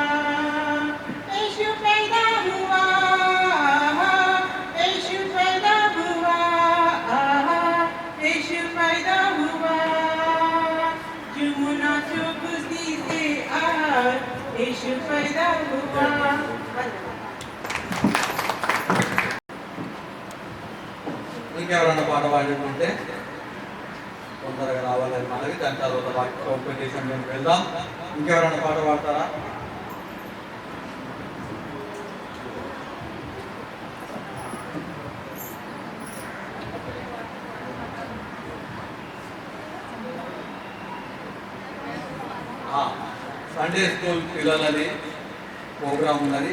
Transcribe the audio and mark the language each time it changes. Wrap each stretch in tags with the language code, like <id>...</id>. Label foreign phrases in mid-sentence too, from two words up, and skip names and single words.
<hi>यीशु पैदा हुआ, यीशु पैदा हुआ, यीशु पैदा हुआ। जमुना जो खुशी से आज यीशु पैदा हुआ।</hi> <te>ఇంకెవరైనా పాట పాడుకుంటే తొందరగా రావాలని మనకి, దాని తర్వాత వాక్య కాంపిటీషన్ మేము వెళ్దాం. ఇంకెవరైనా పాట పాడతారా?</te> <en>Sunday school</en> <te>పిల్లలది ప్రోగ్రాం ఉన్నది.</te>